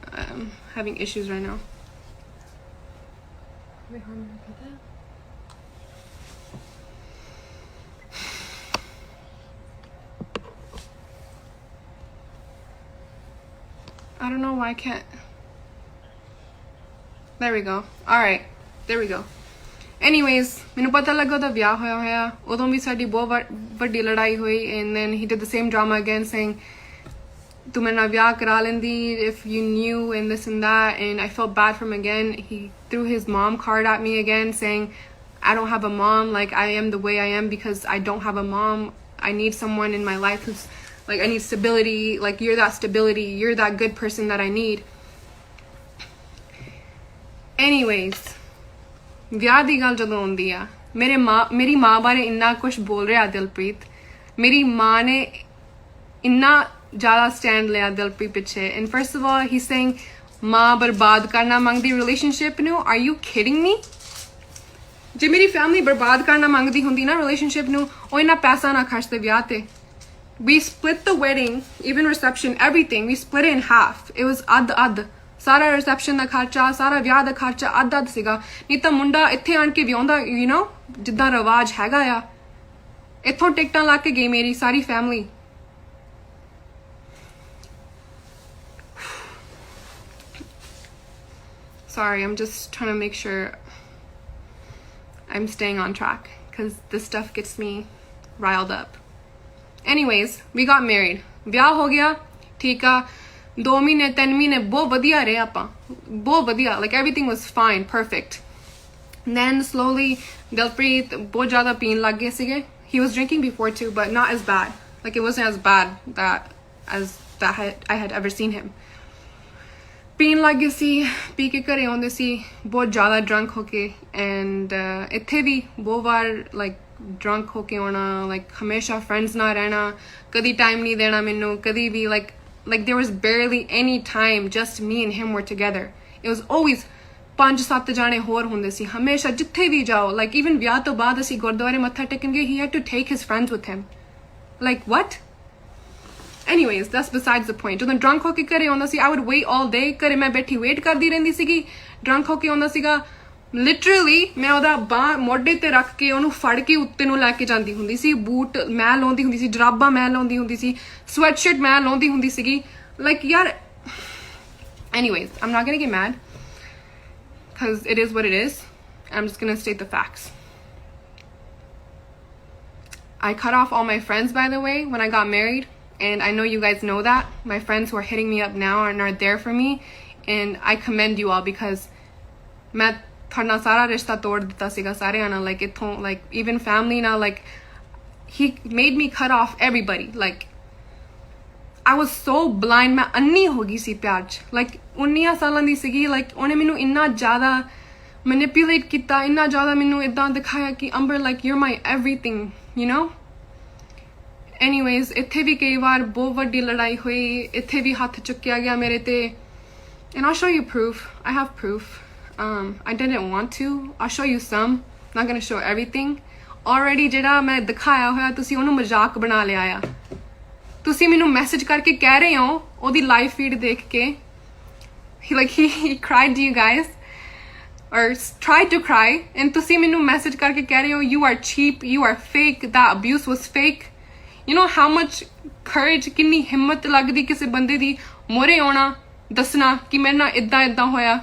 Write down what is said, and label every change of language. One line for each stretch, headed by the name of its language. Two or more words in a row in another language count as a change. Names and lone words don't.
English: I'm having issues right now. Wait, how am I gonna put that? I don't know why I can't. There we go. All right, there we go.
Punjabi: Anyways, ਮੈਨੂੰ ਪਤਾ ਲੱਗਾ ਉਹਦਾ ਵਿਆਹ ਹੋਇਆ. ਉਦੋਂ ਵੀ ਸਾਡੀ ਬਹੁਤ ਵੱਡੀ ਲੜਾਈ ਹੋਈ.
English: And then he did the same drama again saying
Punjabi: ਤੂੰ ਮੇਰੇ ਨਾਲ ਵਿਆਹ ਕਰਾ ਲੈਂਦੀ
English: if you knew and this and that. And I felt bad for him again. He threw his mom card at me again saying I don't have a mom, like I am the way I am because I don't have a mom. I need someone in my life who's like, I need stability, like you're that stability, you're that good person that I need.
Punjabi: Anyways, ਵਿਆਹ ਦੀ ਗੱਲ ਜਦੋਂ ਆਉਂਦੀ ਆ, ਮੇਰੀ ਮਾਂ ਬਾਰੇ ਇੰਨਾ ਕੁਝ ਬੋਲ ਰਿਹਾ ਦਿਲਪ੍ਰੀਤ. ਮੇਰੀ ਮਾਂ ਨੇ ਇੰਨਾ ਜ਼ਿਆਦਾ ਸਟੈਂਡ ਲਿਆ ਦਿਲਪ੍ਰੀਤ ਪਿੱਛੇ.
English: And first of all, he's saying
Punjabi: ਮਾਂ ਬਰਬਾਦ ਕਰਨਾ ਮੰਗਦੀ ਰਿਲੇਸ਼ਨਸ਼ਿਪ ਨੂੰ.
English: Are you kidding me?
Punjabi: ਜੇ ਮੇਰੀ ਫੈਮਿਲੀ ਬਰਬਾਦ ਕਰਨਾ ਮੰਗਦੀ ਹੁੰਦੀ ਨਾ ਰਿਲੇਸ਼ਨਸ਼ਿਪ ਨੂੰ, ਉਹ ਇੰਨਾ ਪੈਸਾ ਨਾ ਖਰਚਦੇ ਵਿਆਹ ਤੇ.
English: We split the wedding, even reception, everything. We split it in half. It was ad.
Punjabi: ਸਾਰਾ ਰਿਸੈਪਸ਼ਨ ਦਾ ਖਰਚਾ, ਸਾਰਾ ਵਿਆਹ ਦਾ ਖਰਚਾ ਅੱਧ ਸੀਗਾ। ਨਹੀਂ ਤਾਂ ਮੁੰਡਾ ਇੱਥੇ ਆਣ ਕੇ ਵਿਆਹੁੰਦਾ,
English: you know,
Punjabi: ਜਿੱਦਾਂ ਰਿਵਾਜ ਹੈਗਾ ਆ। ਇੱਥੋਂ ਟਿਕਟਾਂ ਲਾ ਕੇ ਗਈ ਮੇਰੀ ਸਾਰੀ ਫੈਮਿਲੀ।
English: Sorry, I'm just trying to make sure I'm staying on track because this stuff gets me riled up. Anyways, we got married.
Punjabi: ਵਿਆਹ ਹੋ ਗਿਆ, ਠੀਕ ਆ। 2 ਮਹੀਨੇ 3 ਮਹੀਨੇ ਬਹੁਤ ਵਧੀਆ ਰਹੇ ਆਪਾਂ, ਬਹੁਤ ਵਧੀਆ,
English: like everything was fine, perfect. Then slowly
Punjabi: Dilpreet ਬਹੁਤ ਜ਼ਿਆਦਾ ਪੀਣ ਲੱਗ ਗਏ ਸੀਗੇ।
English: He was drinking before too, but not as bad. Like it wasn't as bad that I had ever seen him.
Punjabi: ਪੀਣ ਲੱਗ ਗਏ ਸੀ, ਪੀ ਕੇ ਘਰੇ ਆਉਂਦੇ ਸੀ ਬਹੁਤ ਜ਼ਿਆਦਾ ਡਰੰਕ ਹੋ ਕੇ। ਐਂਡ ਇੱਥੇ ਵੀ ਬਹੁਤ ਵਾਰ
English: like drunk
Punjabi: ਹੋ ਕੇ ਆਉਣਾ, ਲਾਈਕ ਹਮੇਸ਼ਾ ਫਰੈਂਡਸ ਨਾਲ ਰਹਿਣਾ, ਕਦੀ ਟਾਈਮ ਨਹੀਂ ਦੇਣਾ ਮੈਨੂੰ, ਕਦੀ ਵੀ
English: like there was barely any time just me and him were together. It was always
Punjabi: 5-7 ਜਾਣੇ ਹੋਰ ਹੁੰਦੇ ਸੀ ਹਮੇਸ਼ਾ, ਜਿੱਥੇ ਵੀ ਜਾਓ।
English: like even
Punjabi: ਵਿਆਹ ਤੋਂ ਬਾਅਦ ਅਸੀਂ ਗੁਰਦੁਆਰੇ ਮੱਥਾ ਟੇਕਣ ਗਏ,
English: he had to take his friends with him. like what? Anyways, that's besides the point.
Punjabi: ਜਦੋਂ drunk ਹੋ ਕੇ ਘਰੇ ਆਉਂਦਾ ਸੀ,
English: I would wait all day.
Punjabi: ਘਰੇ ਮੈਂ ਬੈਠੀ ਵੇਟ ਕਰਦੀ ਰਹਿੰਦੀ ਸੀਗੀ। drunk ਹੋ ਕੇ ਆਉਂਦਾ ਸੀਗਾ, ਲਿਟਰਲੀ ਮੈਂ ਉਹਦਾ ਬਾਂਹ ਮੋਢੇ ਤੇ ਰੱਖ ਕੇ ਉਹਨੂੰ ਫੜ ਕੇ ਉੱਤੇ ਨੂੰ ਲੈ ਕੇ ਜਾਂਦੀ ਹੁੰਦੀ ਸੀ। ਬੂਟ ਮੈਂ ਲਾਉਂਦੀ ਹੁੰਦੀ ਸੀ, ਜਰਾਬਾਂ ਮੈਂ ਲਾਉਂਦੀ ਹੁੰਦੀ ਸੀ, ਸਵੈਟਸ਼ਰਟ ਮੈਂ ਲਾਉਂਦੀ ਹੁੰਦੀ ਸੀਗੀ।
English: like ਯਾਰ, anyways, I'm not gonna get mad because it is what it is. I'm just gonna state the facts. I cut off all my friends, by the way, when I got married. And I know you guys know that. My friends who are hitting me up now and are there for me. And I commend you all because
Punjabi: ਮੈਂ ਥੋੜ੍ਹਾ ਸਾਰਾ ਰਿਸ਼ਤਾ ਤੋੜ ਦਿੱਤਾ ਸੀਗਾ ਸਾਰੇ ਆਣਾ,
English: like इथों, like even family now, like he made me cut off everybody. Like I was so blind,
Punjabi: ਮੈਂ ਅੰਨ੍ਹੀ ਹੋ ਗਈ ਸੀ ਪਿਆਰ 'ਚ। like 19 ਸਾਲਾਂ ਦੀ ਸੀਗੀ, like ਉਹਨੇ ਮੈਨੂੰ ਇੰਨਾ ਜ਼ਿਆਦਾ manipulate ਕੀਤਾ, ਇੰਨਾ ਜ਼ਿਆਦਾ ਮੈਨੂੰ ਇੱਦਾਂ ਦਿਖਾਇਆ ਕਿ Amber,
English: like you're my everything, you know.
Punjabi: Anyways, ਇੱਥੇ ਵੀ ਕਈ ਵਾਰ ਬਹੁਤ ਵੱਡੀ ਲੜਾਈ ਹੋਈ, ਇੱਥੇ ਵੀ ਹੱਥ ਚੁੱਕਿਆ ਗਿਆ ਮੇਰੇ ਤੇ।
English: And I'll show you proof. I have proof. I didn't want to. I'll show you some. Not gonna show everything. Already
Punjabi: ਜਿਹੜਾ ਮੈਂ ਦਿਖਾਇਆ ਹੋਇਆ, ਤੁਸੀਂ ਉਹਨੂੰ ਮਜ਼ਾਕ ਬਣਾ ਲਿਆ ਆ। ਤੁਸੀਂ ਮੈਨੂੰ ਮੈਸੇਜ ਕਰਕੇ ਕਹਿ ਰਹੇ ਹੋ ਉਹਦੀ ਲਾਈਵ ਫੀਡ ਦੇਖ ਕੇ,
English: he cried to you guys or tried to cry, and
Punjabi: ਤੁਸੀਂ ਮੈਨੂੰ ਮੈਸੇਜ ਕਰਕੇ ਕਹਿ ਰਹੇ ਹੋ
English: you are cheap, you are fake, that abuse was fake. You know how much courage,
Punjabi: ਕਿੰਨੀ ਹਿੰਮਤ ਲੱਗਦੀ ਕਿਸੇ ਬੰਦੇ ਦੀ ਮੋਰੇ ਆਉਣਾ, ਦੱਸਣਾ ਕਿ ਮੇਰੇ ਨਾਲ ਇਦਾਂ ਇਦਾਂ ਹੋਇਆ।